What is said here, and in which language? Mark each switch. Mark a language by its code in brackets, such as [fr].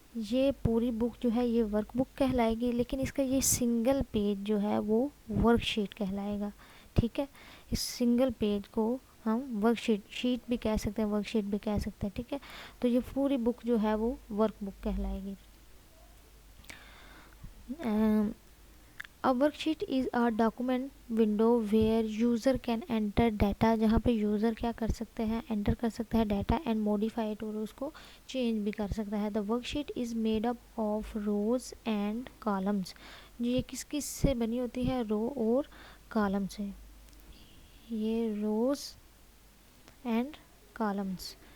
[ur] یہ پوری بک جو ہے یہ ورک بک کہلائے گی، لیکن اس کا یہ سنگل پیج جو ہے وہ ورک شیٹ کہلائے گا. ٹھیک ہے. اس سنگل پیج کو ہم ورک شیٹ بھی کہہ سکتے ہیں، ورک شیٹ بھی کہہ سکتے ہیں. ٹھیک ہے. تو یہ پوری بک جو ہے وہ ورک بک کہلائے گی. [en] A worksheet is a document window where user can enter data. [ur] جہاں پہ یوزر کیا کر سکتے ہیں؟ انٹر کر سکتے ہیں ڈیٹا [en] and modify it, [ur] اور اس کو چینج بھی کر سکتا ہے. [en] The worksheet is made up of rows and columns. [ur] یہ کس کس سے بنی ہوتی ہے؟ رو اور کالم سے. یہ روز اینڈ کالمس.